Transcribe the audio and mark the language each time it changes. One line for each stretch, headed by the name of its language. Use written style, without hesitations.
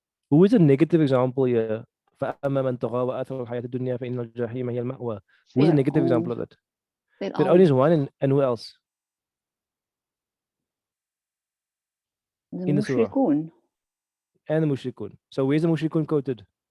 English: Who is a negative example here?
Arabic: فأما من طغى وآثر الحياة الدنيا فإن الجحيم هي المأوى.
English: Who's a negative example of that? Fir'aun is one, and who else? The In the surah. mushrikun. And the mushrikun. So where's the mushrikun quoted?